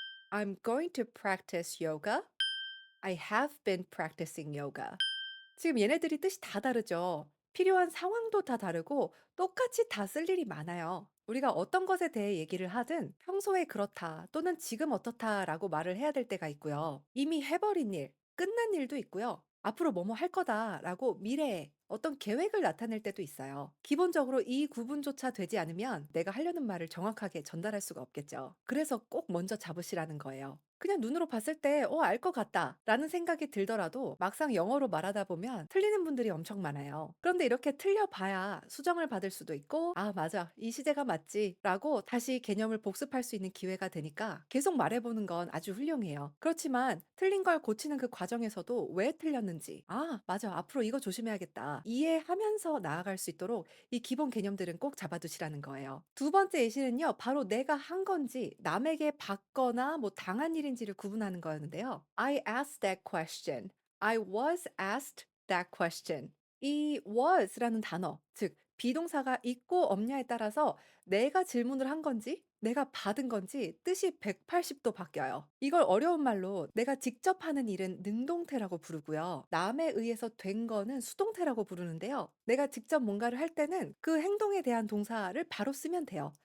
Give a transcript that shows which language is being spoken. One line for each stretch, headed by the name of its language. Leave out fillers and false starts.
English: I'm going to practice yoga. I have been practicing yoga.
Korean: 지금 얘네들이 뜻이 다 다르죠. 필요한 상황도 다 다르고 똑같이 다 쓸 일이 많아요. 우리가 어떤 것에 대해 얘기를 하든 평소에 그렇다 또는 지금 어떻다라고 말을 해야 될 때가 있고요. 이미 해버린 일, 끝난 일도 있고요. 앞으로 뭐뭐 할 거다라고 미래에 어떤 계획을 나타낼 때도 있어요. 기본적으로 이 구분조차 되지 않으면 내가 하려는 말을 정확하게 전달할 수가 없겠죠. 그래서 꼭 먼저 잡으시라는 거예요. 그냥 눈으로 봤을 때 알 것 같다 라는 생각이 들더라도 막상 영어로 말하다 보면 틀리는 분들이 엄청 많아요. 그런데 이렇게 틀려봐야 수정을 받을 수도 있고 아 맞아 이 시제가 맞지 라고 다시 개념을 복습할 수 있는 기회가 되니까 계속 말해보는 건 아주 훌륭해요. 그렇지만 틀린 걸 고치는 그 과정에서도 왜 틀렸는지 아 맞아 앞으로 이거 조심해야겠다 이해하면서 나아갈 수 있도록 이 기본 개념들은 꼭 잡아두시라는 거예요. 두 번째 예시는요. 바로 내가 한 건지 남에게 받거나 뭐 당한 일인지를 구분하는 거였는데요.
English: I asked that question. I was asked that question.
Korean: 이 was라는 단어, 즉 비동사가 있고 없냐에 따라서 내가 질문을 한 건지 내가 받은 건지 뜻이 180도 바뀌어요. 이걸 어려운 말로 내가 직접 하는 일은 능동태라고 부르고요. 남에 의해서 된 거는 수동태라고 부르는데요. 내가 직접 뭔가를 할 때는 그 행동에 대한 동사를 바로 쓰면 돼요.